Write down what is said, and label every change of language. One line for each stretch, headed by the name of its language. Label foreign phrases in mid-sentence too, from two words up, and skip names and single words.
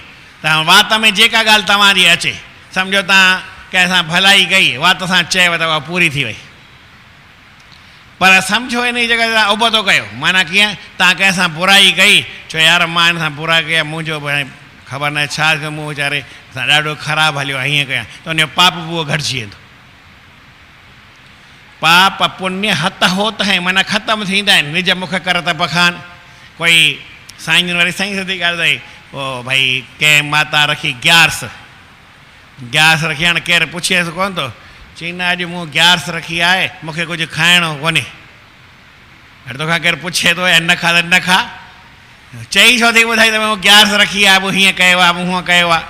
Sindhi: त वात में जेका ॻाल्हि तव्हांजी अचे, सम्झो तव्हां कंहिंसां भलाई कई, वात सां चयव त उहा पूरी थी वई, पर सम्झो इन जी जॻह ते उबतो कयो। माना कीअं? तव्हां कंहिंसां बुराई कई, चओ यार मां हिन सां बुरा कया, मुंहिंजो ख़बर न आहे छा कयो, मूं वीचारे सां ॾाढो ख़राबु हलियो, हीअं कयां, त उनजो पाप बि उहो घटिजी वेंदो।
Hindi: पाप पुण्य हथ होत है,
Sindhi: माना ख़तमु थींदा आहिनि,
Hindi: निज मुख कर त बखान।
Sindhi: कोई साईं जन वरी साईं सिधी ॻाल्हि अथई, पोइ भई कंहिं माता रखी ग्यारस, ग्यारस रखी, हाणे केरु पुछेसि कोन थो, चई न अॼु मूं ग्यारस रखी आहे, मूंखे कुझु खाइणो कोन्हे। हाणे तोखां केरु पुछे थो या न खा त न खा, चई छो थी ॿुधाई त मूं ग्यारस रखी आहे, मूं हीअं कयो आहे, मूं हूअं कयो आहे।